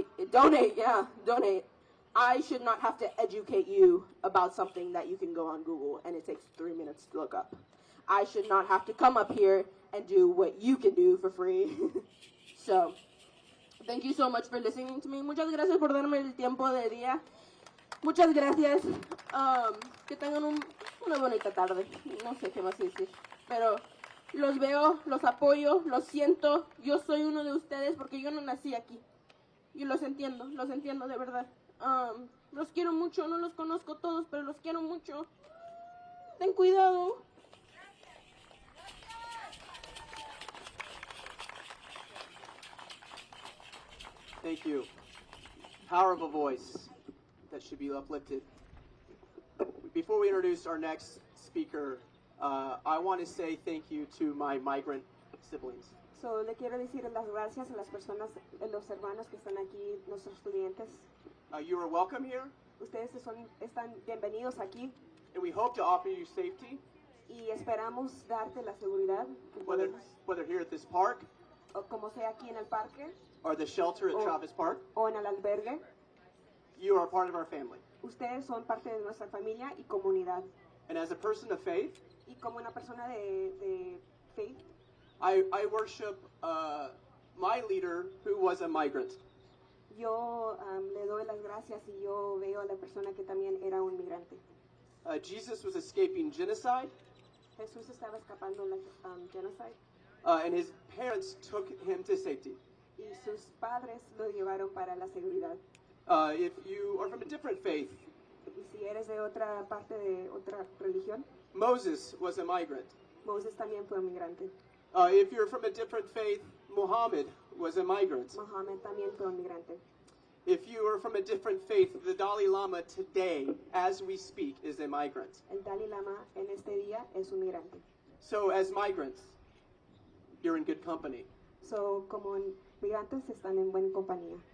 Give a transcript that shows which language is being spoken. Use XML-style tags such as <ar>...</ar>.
<en>Donate. I should not have to educate you about something that you can go on Google and it takes 3 minutes to look up. I should not have to come up here and do what you can do for free. So, thank you so much for listening to me.</en> <es>Muchas gracias por darme el tiempo de día. Muchas gracias. Que tengan una bonita tarde. No sé qué más decir, pero los veo, los apoyo, los siento. Yo soy uno de ustedes porque yo no nací aquí. Y los entiendo de verdad. Los quiero mucho, no los conozco todos, pero los quiero mucho. Ten cuidado.</es> <en>Thank you. Power of a voice that should be uplifted. Before we introduce our next speaker, I want to say thank you to my migrant siblings.</en> <es>So, le quiero decir las gracias a las personas, a los hermanos que están aquí, nuestros estudiantes.</es> <en>You are welcome here.</en> <es>Ustedes están bienvenidos aquí.</es> <en>And we hope to offer you safety.</en> <es>Y esperamos darte la seguridad.</es> <en>Whether here at this park,</en> <es>o como sea aquí en el parque,</es> <en>or the shelter at Travis Park,</en> <es>o en el albergue.</es> <en>You are a part of our family.</en> <es>Ustedes son parte de nuestra familia y comunidad.</es> <en>And as a person of faith,</en> <es>y como una persona de faith,</es> <en>I worship my leader who was a migrant.</en> <es>Yo le doy las gracias y yo veo a la persona que también era un migrante.</es> <en>Jesus was escaping genocide.</en> <es>Jesús estaba escapando la genocide.</es> <en>And his parents took him to safety.</en> <es>Y sus padres lo llevaron para la seguridad.</es> <en>If you are from a different faith,</en> <es>y si eres de otra parte de otra religión,</es> <en>Moses was a migrant.</en> <es>Moses también fue un migrante.</es> <en>If you're from a different faith, Muhammad was a migrant.</en> <es>Muhammad también fue un migrante.</es> <en>If you are from a different faith, the Dalai Lama today, as we speak, is a migrant.</en> <es>El Dalai Lama en este día es un migrante.</es> <en>So as migrants, you're in good company.</en> <es>So como migrantes están en buena compañía.</es>